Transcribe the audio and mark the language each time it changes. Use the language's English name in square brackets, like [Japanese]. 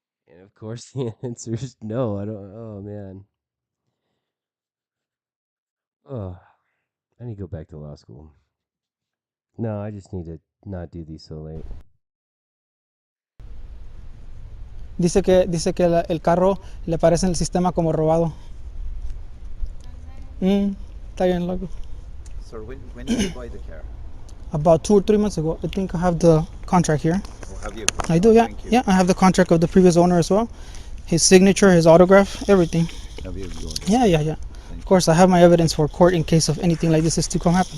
[English] And of course, the answer is no. I don't. Oh man. Oh, I need to go back to law school. No, I just need to not do these so late. [Spanish] Dice que el carro le parece en el sistema como robado. Está bien, loco. [English] Sir, when did you buy the car? About 2 or 3 months ago. I think I have the contract here. Oh, have you? I do, yeah. Yeah, I have the contract of the previous owner as well. His signature, his autograph, everything. Have you? Yeah. Of course, I have my evidence for court in case of anything like this is to come happen.